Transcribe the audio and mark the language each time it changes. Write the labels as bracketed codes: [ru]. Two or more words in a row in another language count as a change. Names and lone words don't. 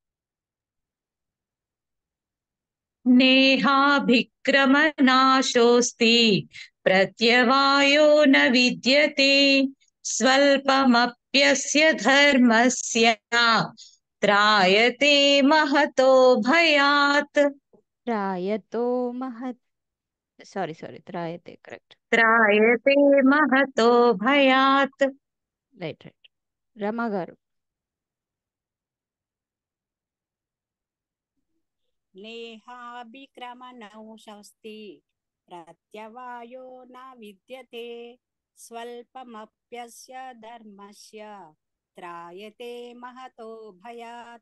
[sa] नेहाभिक्रमनाशोऽस्ति प्रत्यवायो न विद्यते स्वल्पमप्यस्य धर्मस्य त्रायते महतो भयात् त्रायतो महत् సారీ త్రాయతే కరెక్ట్ त्रायते महतो भयात् [te] రైట్ రమా గారు [sa] నేహాభిక్రమణౌషస్తి ప్రత్యవాయో న విద్యతే స్వల్పమప్యస్య ధర్మస్య త్రాయతే మహతో భయాత్